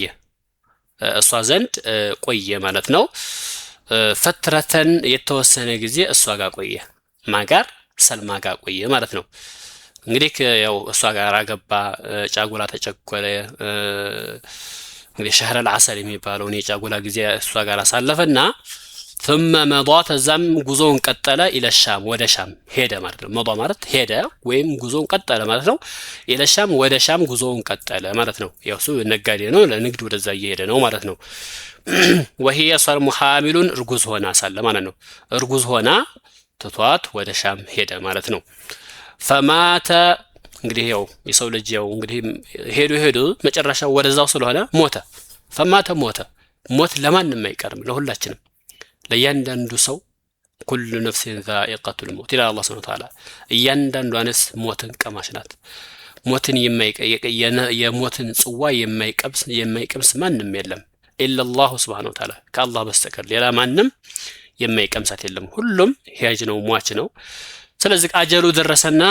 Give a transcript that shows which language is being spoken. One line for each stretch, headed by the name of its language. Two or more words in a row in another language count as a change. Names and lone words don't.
Amharic: ቆየ ማለት ነው። ፈትረተን የተወሰነ ጊዜ እሷ ጋር ቆየ። ማጋር ሰልማ ጋር ቆየ ማለት ነው። እንግዲህ ያው እሷ ጋር አገባ፣ ጫጉላ ተጨኮለ። እንግዲህ
Arabic: شهر العسل
Amharic: የሚባለውን የጫጉላ ጊዜ እሷ ጋር አሳለፈና
Arabic: ثم مضى
Amharic: ተዛም ጉዞውን ቀጠለ
Arabic: إلى الشام
Amharic: ወደ ሻም ሄደ ማለት ነው። መضى ማለት ሄደ ወይም ጉዞውን ቀጠለ ማለት ነው።
Arabic: إلى الشام
Amharic: ወደ ሻም ጉዞውን ቀጠለ ማለት ነው። ያው እሱ ነጋዴ ነው፣ ለንግድ ወደዛ እየሄደ ነው ማለት ነው።
Arabic: وهي صار محامل
Amharic: እርጉዝ ሆና ሳለ ማለት ነው። እርጉዝ ሆና ትቷት ወደ ሻም ሄደ ማለት ነው። فمات እንግዲህ ያው የሰው ልጅ ያው እንግዲህ ሄዱ መጨረሻው ወደዛው ስለሆነ ሞተ። فمات ሞት ለማንም አይቀርም፣ ለሁላችንም ለእያንዳንዱ ሰው
Arabic: كل نفس ذائقة الموت
Amharic: ይላል አላህ
Arabic: سبحانه وتعالى።
Amharic: እያንዳንዷ ነፍስ ሞትን ቀማሽ ናት። ሞትን የሞትን ጽዋ የማይቀምስ ማንም የለም
Arabic: إلا الله سبحانه وتعالى
Amharic: ከአላህ በስተቀር ሌላ ማንም የማይቀምሳት የለም። ሁሉም ሂያጅ ነው፣ ሟች ነው። ስለዚህ አጀሉ ደረሰና